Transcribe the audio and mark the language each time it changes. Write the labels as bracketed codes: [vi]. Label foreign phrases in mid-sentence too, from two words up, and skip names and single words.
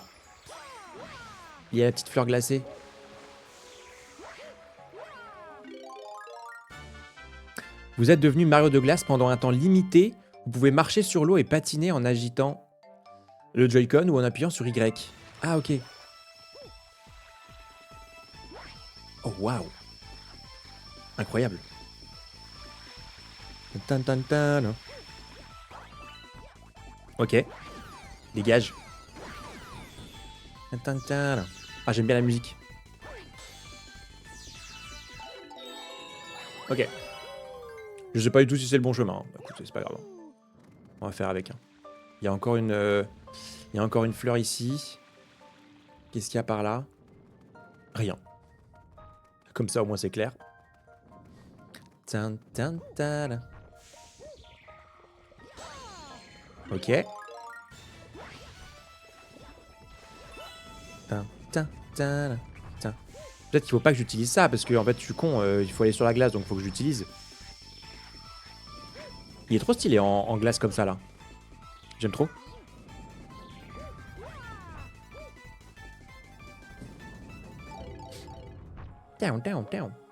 [fr] Il y a la petite fleur glacée. Vous êtes devenu Mario de glace pendant un temps limité. Vous pouvez marcher sur l'eau et patiner en agitant le Joy-Con ou en appuyant sur Y. Ah, ok. Oh, waouh. Incroyable. Tan, tan, tan. Ok. Dégage. Tan, tan, tan. Ah, j'aime bien la musique. Ok. Je sais pas du tout si c'est le bon chemin. Hein. Bah, écoute, c'est pas grave. On va faire avec. Hein. Il y a encore une fleur ici. Qu'est-ce qu'il y a par là? Rien. Comme ça, au moins, c'est clair. Tan, tan, tan. Ok. Tan, tan, tan, tan. Peut-être qu'il faut pas que j'utilise ça, parce que en fait, je suis con. Il faut aller sur la glace, donc il faut que j'utilise. Il est trop stylé en glace comme ça, là. J'aime trop. [en] Down, down, down.